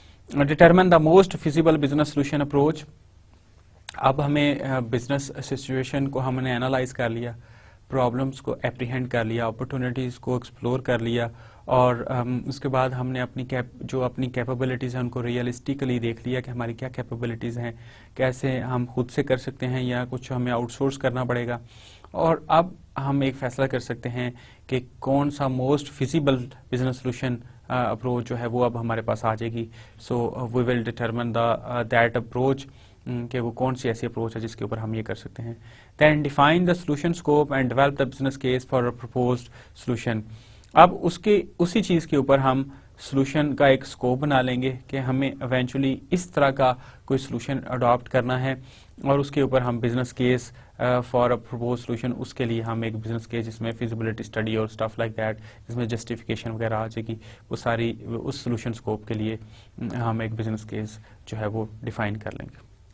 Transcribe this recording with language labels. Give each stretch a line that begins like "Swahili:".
English: Determine the most feasible business solution approach.
Urdu: اب ہمیں business situation کو ہم نے انالائز کر لیا، پرابلمس کو اپریہینڈ کر لیا، اپرچونیٹیز کو ایکسپلور کر لیا، اور اس کے بعد ہم نے جو اپنی کیپیبلٹیز ہیں ان کو ریئلسٹکلی دیکھ لیا کہ ہماری کیا کیپیبلٹیز ہیں، کیسے ہم خود سے کر سکتے ہیں یا کچھ ہمیں آؤٹ سورس کرنا پڑے گا، اور اب ہم ایک فیصلہ کر سکتے ہیں کہ کون سا most feasible business solution approach جو ہے وہ اب ہمارے پاس آ جائے گی.
English: so we will determine that approach
Urdu: کہ وہ کون سی ایسی اپروچ ہے جس کے اوپر ہم یہ کر سکتے ہیں.
English: Then define the solution scope and develop the business case for a proposed solution.
Urdu: اب اسی چیز کے اوپر ہم سولوشن کا ایک اسکوپ بنا لیں گے کہ ہمیں ایونچولی اس طرح کا کوئی سولوشن اڈاپٹ کرنا ہے، اور اس کے اوپر ہم
English: business case for a propose solution,
Urdu: اس کے لیے ہم ایک بزنس کیس جس میں فیزیبلٹی اسٹڈی اور
English: stuff like that,
Urdu: جس میں جسٹیفیکیشن وغیرہ آ جائے گی، وہ ساری اس سولوشن اسکوپ کے لیے ہم ایک بزنس کیس جو ہے وہ ڈیفائن کر لیں گے.